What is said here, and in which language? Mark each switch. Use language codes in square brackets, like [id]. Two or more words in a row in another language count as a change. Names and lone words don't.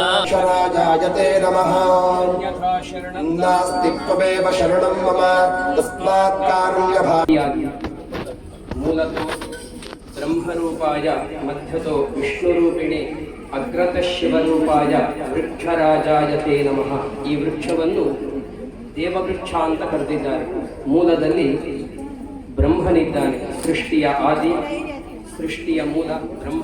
[sa] राजायते नमः. नास्ति त्वमेव शरणं मम तस्मात् कारुण्यभाग्याय. ಮೂಲತೋ ಬ್ರಹ್ಮರೂಪಾಯ ಮಧ್ಯತೋ ವಿಷ್ಣುರೂಪಿಣಿ ಅಗ್ರತಃ ಶಿವರೂಪಾಯ ವೃಕ್ಷರಾಜಾಯತೆ ನಮಃ. [kn] ಈ ವೃಕ್ಷವನ್ನು ದೇವವೃಕ್ಷ ಅಂತ ಕರೆದಿದ್ದಾರೆ. ಮೂಲದಲ್ಲಿ ಬ್ರಹ್ಮನಿದ್ದಾನೆ, ಸೃಷ್ಟಿಯ ಆದಿ, ಸೃಷ್ಟಿಯ ಮೂಲ ಬ್ರಹ್ಮ.